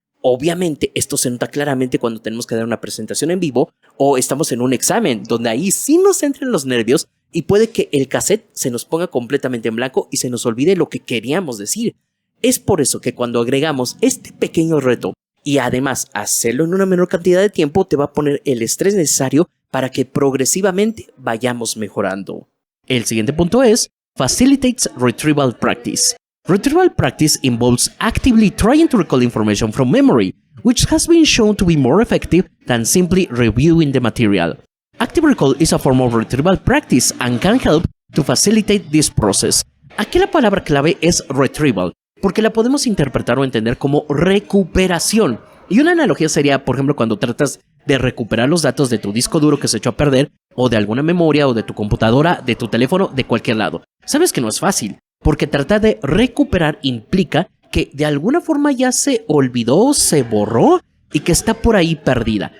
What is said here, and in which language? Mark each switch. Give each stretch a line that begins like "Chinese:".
Spanish: Obviamente esto se nota claramente cuando tenemos que dar una presentación en vivo o estamos en un examen donde ahí sí nos entran los nervios y puede que el cassette se nos ponga completamente en blanco y se nos olvide lo que queríamos decir. Es por eso que cuando agregamos este pequeño reto y además hacerlo en una menor cantidad de tiempo te va a poner el estrés necesario para que progresivamente vayamos mejorando. El siguiente punto es
English: Facilitates Retrieval Practice. Retrieval practice involves actively trying to recall information from memory, which has been shown to be more effective than simply reviewing the material. Active recall is a form of retrieval practice and can help to facilitate this process.
Spanish: Aquí la palabra clave es retrieval, porque la podemos interpretar o entender como recuperación. Y una analogía sería, por ejemplo, cuando tratas de recuperar los datos de tu disco duro que se echó a perder, o de alguna memoria, o de tu computadora, de tu teléfono, de cualquier lado. Sabes que no es fácil, porque tratar de recuperar implica que de alguna forma ya se olvidó, se borró y que está por ahí perdida.